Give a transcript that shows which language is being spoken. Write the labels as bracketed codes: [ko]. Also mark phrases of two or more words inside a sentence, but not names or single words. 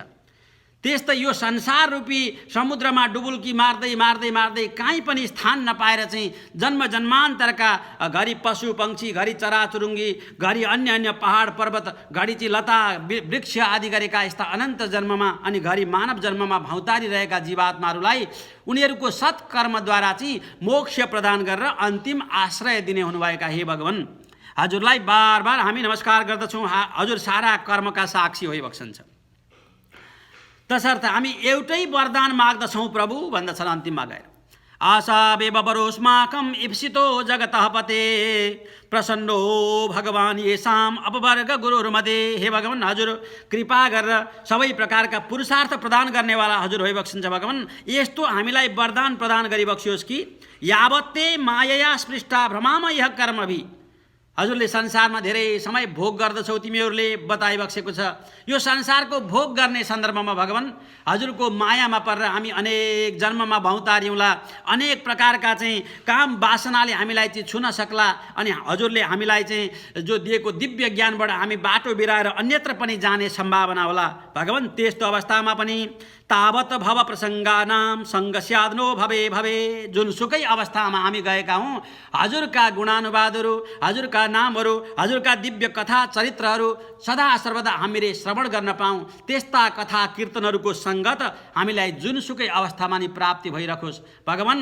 [ne] त्यस्तै यो संसार रूपी समुद्रमा डुबुल्की मार्दै मार्दै मार्दै कहीँ पनि स्थान नपाएर चाहिँ जन्म जन्मान्तरका घरि पशु पक्षी, घरि चराचुरुङ्गी, घरि अन्य अन्य पहाड पर्वत, घरि चाहिँ लता वृक्ष आदि गरेका यस्ता अनन्त जन्ममा अनि घरि मानव जन्ममा भौतारिरहेका जीवात्माहरूलाई उनीहरूको सत्कर्मद्वारा चाहिँ मोक्ष प्रदान गरेर अन्तिम आश्रय दिने हुनुभएका हे भगवान, हजुरलाई बार बार हामी नमस्कार गर्दछौँ। हजुर सारा कर्मका साक्षी होइबक्सन्छ। तसर्थ हामी एउटै वरदान माग्दछौँ प्रभु भन्दछन् अन्तिममा गएर। [sa] आशा बेबरोस्माकम इप्सितो जगतः पते प्रसन्नो भगवान येषाम अपवर्ग गुरुर्मध्ये। [ne] हे भगवान, हजुर कृपा गरेर सबै प्रकारका पुरुषार्थ प्रदान गर्नेवाला हजुर भइबक्सिन्छ भगवान। यस्तो हामीलाई वरदान प्रदान गरिबक्सियोस् कि [sa] यावत्ते माया स्पृष्टा भ्रमाम यह कर्मभि। [ne] हजुरले संसारमा धेरै समय भोग गर्दछौ तिमीहरूले बताइबक्सेको छ। यो संसारको भोग गर्ने सन्दर्भमा भगवान हजुरको मायामा परेर हामी अनेक जन्ममा भौतारिउँला, अनेक प्रकारका चाहिँ काम वासनाले हामीलाई चाहिँ छुन सक्ला, अनि हजुरले हामीलाई चाहिँ जो दिएको दिव्य ज्ञानबाट हामी बाटो बिराएर अन्यत्र पनि जाने सम्भावना होला भगवान। त्यस्तो अवस्थामा पनि [sa] तावत भव प्रसङ्गानाम सङ्गस्याद्नो भवे भवे। [ne] जुनसुकै अवस्थामा हामी गएका हौँ, हजुरका गुणानुवादहरू, हजुरका नामहरू, हजुरका दिव्य कथा चरित्रहरू सदा सर्वदा हामीले श्रवण गर्न पाऊँ। त्यस्ता कथा कीर्तनहरूको सङ्गत हामीलाई जुनसुकै अवस्थामा नि प्राप्ति भइरहोस् भगवान।